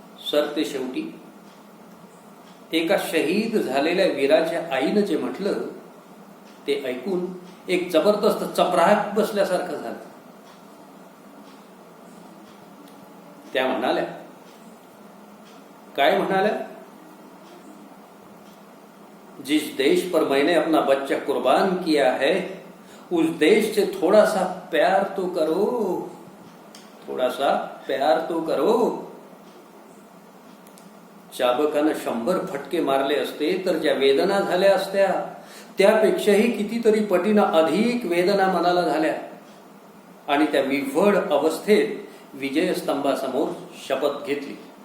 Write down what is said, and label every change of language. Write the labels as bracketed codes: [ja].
[mr] सरते शेवटी एका शहीद झालेल्या वीराच्या आईनं जे म्हटलं ते ऐकून एक जबरदस्त चपराक बसल्यासारखं झालं. त्या म्हणाल्या, काय म्हणाल्या? [hi] जिस देश पर मैंने अपना बच्चा कुर्बान किया है उस देश से थोड़ा सा प्यार तो करो, थोड़ा सा प्यार तो करो. [mr] चाबकानं 100 फटके मारले असते तर ज्या वेदना झाल्या असत्या त्यापेक्षाही कितीतरी पटीनं अधिक वेदना मनाला झाल्या. आणि त्या विव्हळ अवस्थेत विजयस्तंभासमोर शपथ घेतली.